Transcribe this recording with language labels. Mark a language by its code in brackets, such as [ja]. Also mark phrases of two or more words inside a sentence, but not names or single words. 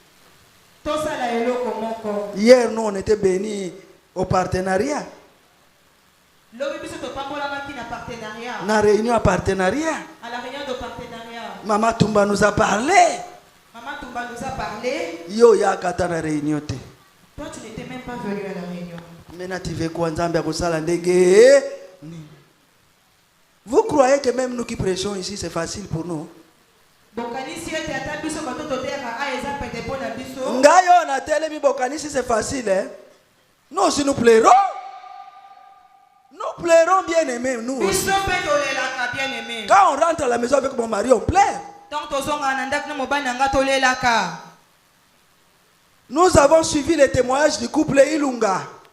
[fr] Hier, nous, on était bénis au partenariat. La réunion à partenariat. À la réunion de partenariat. Maman Tumba nous a parlé. Maman Tumba nous a parlé. [ln] Yo ya kata na réunion te. [fr] Toi tu n'étais même pas venu à la réunion. Maintenant tu veux quoi [ln] Nzambe akosala ndege? [fr] Vous croyez que même nous qui prêchons ici c'est facile pour nous? [ln] Ngayo na telemi bokanisi [fr] c'est facile hein? Nous aussi nous plairons. Nous plairons bien aimés, nous aussi. Quand on rentre à la maison avec mon mari, on plaît. Nous avons suivi les témoignages du couple Ilunga.